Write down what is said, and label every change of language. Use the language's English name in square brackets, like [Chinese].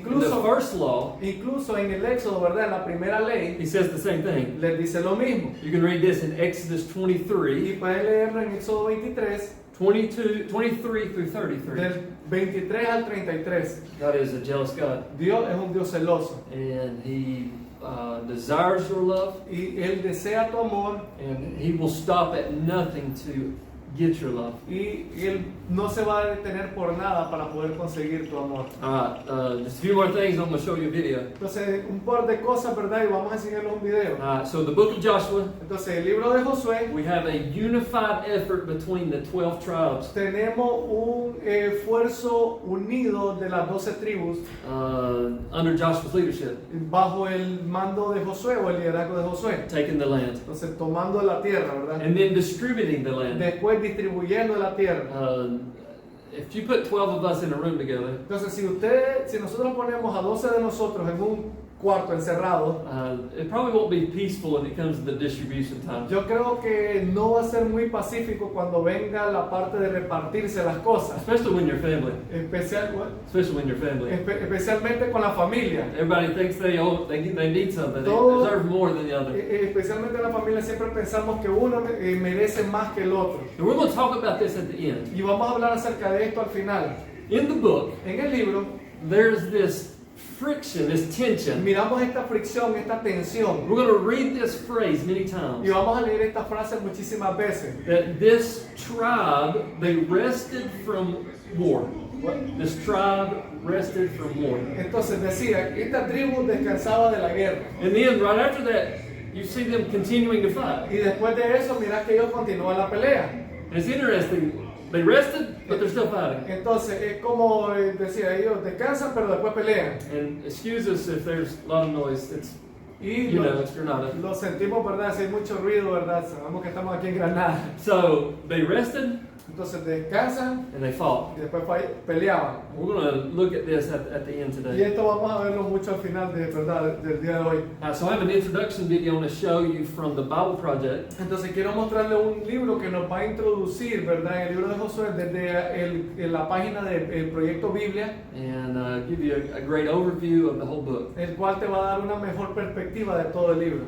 [Spanish] Incluso, [English] first law, [Spanish] incluso en el Éxodo, ¿verdad? En la primera ley, [English] he says the same thing. [Spanish] les dice lo mismo. [English] You can read this in Exodus 23, [Spanish] Y pueden leerlo en Éxodo 23, [English] 23 through 33. [Spanish] del 23 al 33. [English] God is a jealous God, [Spanish] Dios es un Dios celoso. [English] and He desires your love, [Spanish] Y Él desea tu amor [English] and He will stop at nothing to get your love. [Spanish] y Él no se va a detener por nada para poder conseguir tu amor. [English] Just a few more things, I'm going to show you a video. [Spanish] Entonces, un par de cosas, ¿verdad? Y vamos a enseñarles un video. [English] So the book of Joshua, [Spanish] Entonces, el libro de Josué, [English] we have a unified effort between the 12 tribes. [Spanish] tenemos un esfuerzo unido de las 12 tribus [English] Under Joshua's leadership, [Spanish] bajo el mando de Josué o el liderazgo de Josué. [English] taking the land, [Spanish] Entonces, tomando la tierra, ¿verdad? [English] and then distributing the land. [Spanish] Después distribuyendo la tierra. [English] If you put 12 of us in a room together, [Spanish] Entonces, si nosotros ponemos a 12 de nosotros en un cuarto encerrado, [English] it probably won't be peaceful when it comes to the distribution time. [Spanish] yo creo que no va a ser muy pacífico cuando venga la parte de repartirse las cosas. [English] Especially when you're family. [Spanish] Especialmente con la familia. [English] Everybody thinks they need something. They [Spanish] Todo- [English] deserve more than the other. [Spanish] Especialmente en la familia siempre pensamos que uno merece más que el otro. [English] And we're going to talk about this at the end. [Spanish] Y vamos a hablar acerca de esto al final. [English] In the book, [Spanish] En el libro [English] there's this friction, this tension. [Spanish] miramos esta fricción, esta tensión. [English] We're going to read this phrase many [Spanish] Y [English] times. [Spanish] vamos a leer esta frase muchísimas veces. [English] That this tribe, they rested from war. This tribe rested from war. [Spanish] Entonces decía, esta tribu descansaba de la guerra. [English] And then right after that, you see them continuing to fight. [Spanish] Y después de eso, mirá que ellos continúan la pelea. [English] And it's interesting. They rested, but they're still fighting. [Spanish] Entonces es como decía, ellos descansan pero después pelean. [English] And excuse us if there's a lot of noise. It's, [Spanish] Y [English] you know, it's Granada. [Spanish] lo sentimos, ¿verdad? Si hay mucho ruido, ¿verdad? Sabemos que estamos aquí en Granada. [English] So they rested [Spanish] Entonces descansan [English] and they fought. [Spanish] y después peleaban. [English] We're going to look at this at the end [Spanish] Y [English] today. [Spanish] esto vamos a verlo mucho al final ¿verdad? Del día de hoy. [English] So I have an introduction video I want to show you from the Bible Project. [Spanish] Entonces quiero mostrarle un libro que nos va a introducir, ¿verdad? El libro de Josué desde la página del Proyecto Biblia, [English] And give you a great overview of the whole book. [Spanish] el cual te va a dar una mejor perspectiva de todo el libro.